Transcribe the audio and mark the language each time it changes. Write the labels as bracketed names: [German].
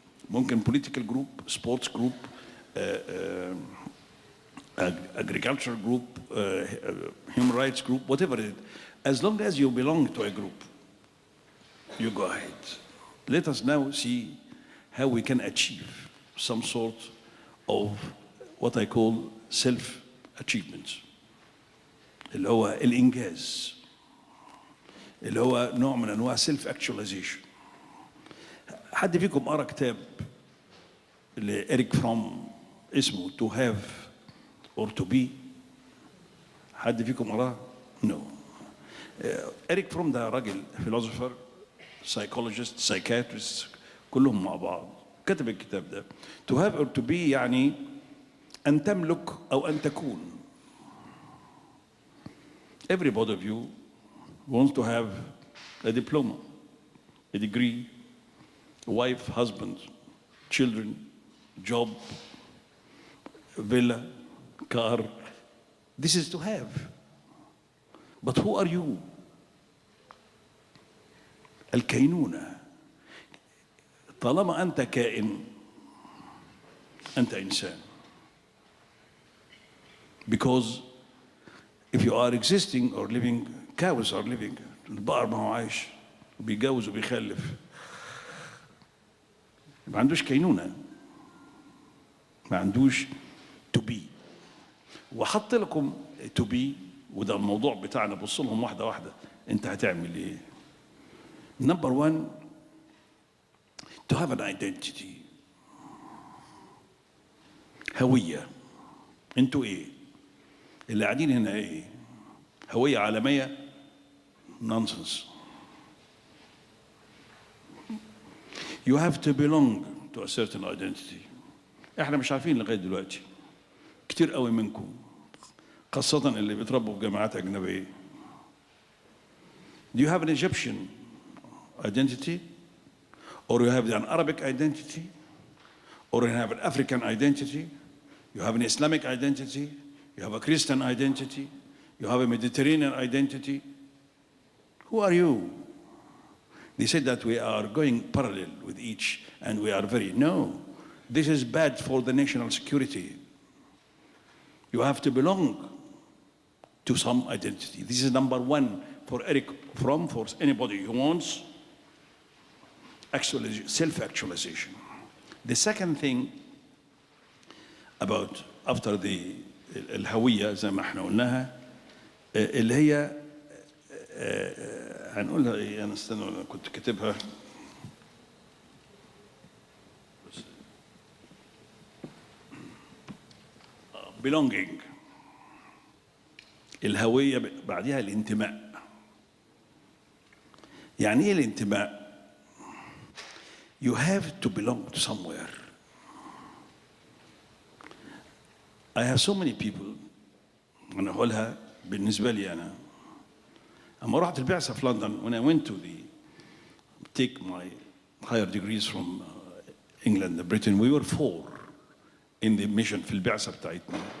[English] ممكن political group, sports group, agricultural group, human rights group, whatever it is. As long as you belong to a group, you go ahead. Let us now see how we can achieve some sort of what I call self-achievement. [Arabic] اللي هو الإنجاز. اللي هو نوع من أنواع [English] self-actualization. [Arabic] حد فيكم قرأ كتاب لإريك فروم اسمه [English] To Have or To Be؟ [Arabic] حد فيكم قرأ؟ [English] No. [Arabic] إريك فروم ده راجل [English] philosopher, psychologist, psychiatrist, [Arabic] كلهم مع بعض. كتب الكتاب ده. [English] To Have or To Be [Arabic] يعني أن تملك أو أن تكون. [English] Everybody of you wants to have a diploma, a degree, a wife, husband, children, job, villa, car. This is to have. But who are you? [Arabic] الكينونة. طالما أنت كائن أنت إنسان. [English] Because if you are existing or living, cows are living. [Arabic] البقر ما هو عايش وبيجوز وبيخلف. ما عندوش كينونة. ما عندوش [English] to be. [Arabic] وحط لكم [English] to be, [Arabic] وده الموضوع بتاعنا. بص لهم واحدة واحدة. أنت هتعمل إيه؟ [English] Number one, to have an identity. [Arabic] هوية. أنتوا إيه؟ اللي قاعدين هنا إيه؟ هوية عالمية؟ [English] Nonsense. You have to belong to a certain identity. [Arabic] احنا مش عارفين لغاية دلوقتي. كتير قوي منكم خاصة اللي بيتربوا في جامعات أجنبية. [English] Do you have an Egyptian identity? Or you have an Arabic identity? Or you have an African identity? You have an Islamic identity? You have a Christian identity? You have a Mediterranean identity? Who are you? They said that we are going parallel with each and we are very, no. This is bad for the national security. You have to belong to some identity. This is number one for Eric Fromm, for anybody who wants self-actualization. The second thing about after the [Arabic] الهوية زي ما احنا قلناها اللي هي هنقولها ايه؟ انا استنى، انا كنت كاتبها بس. [English] belonging، [Arabic] الهوية، بعدها الانتماء. يعني ايه الانتماء؟ [English] You have to belong to somewhere. I have so many people، [Arabic] أنا أقولها بالنسبة لي أنا. أما رحت البعثة في لندن، [English] when I went to take my higher degrees from England and Britain, we were 4 in the mission [Arabic] في البعثة بتاعتنا.